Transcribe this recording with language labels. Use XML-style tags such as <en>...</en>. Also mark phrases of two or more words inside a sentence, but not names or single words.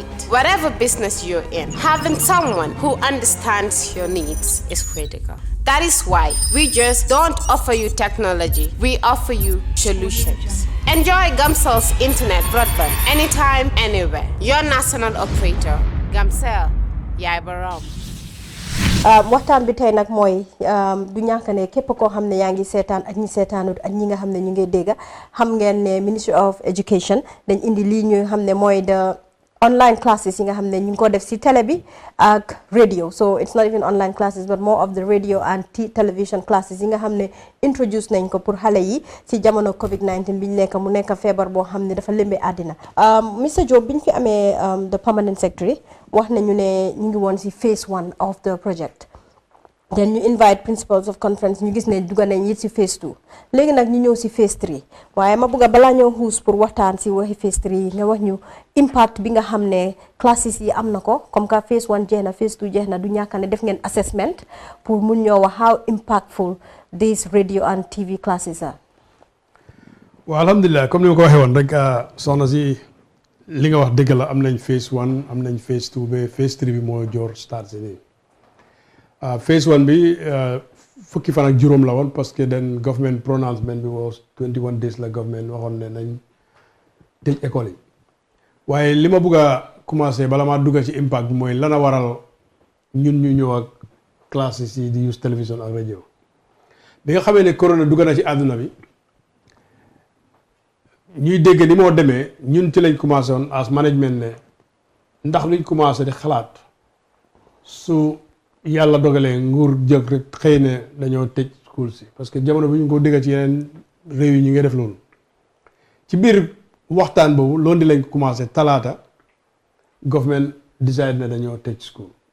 <en>Whatever business you're in, having someone who understands your needs is critical. That is why we just don't offer you technology, we offer you solutions. Enjoy Gamcel's internet broadband anytime, anywhere. Your national operator,</en> <wo>Gamcel, yaay borom. waxtaan bi tey nag mooy du ñàkk ne képp koo xam ne yaa ngi seetaan ak ñi seetaanut ak ñi nga xam ne ñu ngi dégg xam ngeen ne Ministry of Education dañ indi lii ñu xam ne mooy</wo> <en>the online classes</en> <wo>yi nga xam ne ñu ngi ko def si télé bi ak radio,</wo> <en>so it's not even online classes but more of the radio and television classes</en> <wo>yi nga xam ne introduce nañ ko pour xale yi si jamono COVID-19 bi ñu nekk mu nekk feebar boo xam ne dafa lëmbee àddina. Mr Jobe bi ñu fi amee</wo> <en>the permanent secretary</en> <wo>wax nañu ne ñu ngi woon si</wo> <en>phase 1 of the project.</en> <wo>Then ñu</wo> <en>invite principals of conference</en> <wo>ñu gis ne dugga nañ it si phase 2 léegi nag ñu ñëw si phase 3 waaye ma bëgg a balaa ñëw xuus pour waxtaan si waxi phase 3 yi nga wax ñu impact bi nga xam ne classes yi am na ko</wo> <fr>comme que</fr> <wo>phase 1 jeex na phase 2 jeex na du ñàkk ne def ngeen assessment pour mun ñoo wax</wo> <en>how impactful these radio and TV classes are.</en> <wo>waaw alhamdulilah comme ni ma ko waxee woon rek soxna si li nga wax dëgg la am nañ phase 1 am nañ phase 2 ba phase 3 bi moo joor start si nii. phase 1 bi fukki fan ak juróom la woon</wo> <fr>parce que</fr> <wo>den</wo> <en>government pronouncement</en> <wo>bi</wo> <en>was 21 days</en> <wo>la government waxoon ne nañ tëj école yi waaye li ma bëgg a commencé bala maa dugga ci impact bi mooy lan a waral ñun ñu ñëw ak classes yi di use télévision ak rajo bi nga xamee ne corona dugga na ci àdduna bi ñuy dégg ni moo demee ñun ci lañ commencé woon</wo> <en>as management</en> <wo>ne ndax luñ commencé di xalaat su yàlla dogalee nguur jëg rek xëy ne dañoo tëj school si</wo> <fr>parce que</fr> <wo>jamono bi ñu ko dégg ci yeneen réew yi ñu ngi def loolu ci biir waxtaan boobu loolu di lañ commencé talaata</wo> <en>government decide</en> <wo>ne dañoo tëj school</wo>